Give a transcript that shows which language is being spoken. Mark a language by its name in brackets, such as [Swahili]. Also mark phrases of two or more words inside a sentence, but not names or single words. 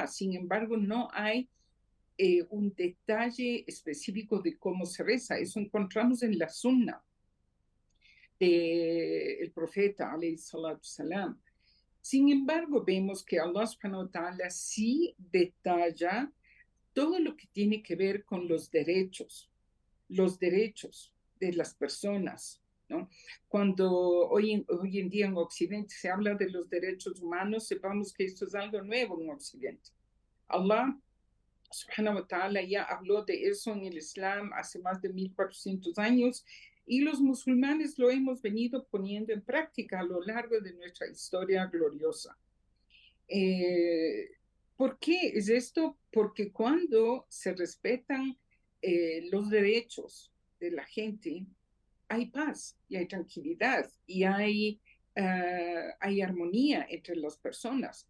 [Spanish] Sin embargo, no hay un detalle específico de cómo se reza. Eso encontramos en la Sunna del profeta, [Arabic] عليه الصلاة السلام. [Spanish] Sin embargo, vemos que Allah [Arabic] سبحانه وتعالى [Spanish] sí detalla todo lo que tiene que ver con los derechos de las personas, ¿no? Cuando hoy en día en Occidente se habla de los derechos humanos, sepamos que esto es algo nuevo en Occidente. Allah [Arabic] سبحانه وتعالى [Spanish] ya habló de eso en el Islam hace más de 1400 años y los musulmanes lo hemos venido poniendo en práctica a lo largo de nuestra historia gloriosa. ¿Por qué es esto? Porque cuando se respetan los derechos de la gente, hay paz y hay tranquilidad y hay armonía entre las personas.